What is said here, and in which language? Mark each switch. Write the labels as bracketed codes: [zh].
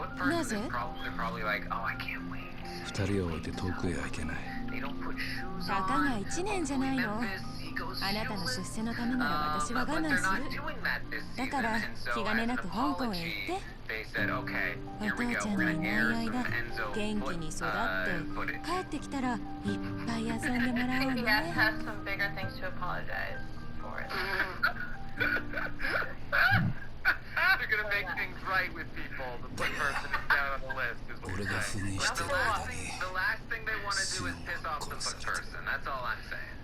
[en] They're probably like, oh, I can't wait. They don't put shoes on. Only Memphis. [ja] あなたの出世のためなら私は我慢する。だから気兼ねなく香港へ行って、お父ちゃんのいない間元気に育って帰ってきたらいっぱい遊んでもらおうね。 [en] He has some bigger things to apologize for. They're gonna make things right with people. The foot person is down on the list, is what we're saying. The last thing they want to do is piss off the foot person. That's all I'm saying.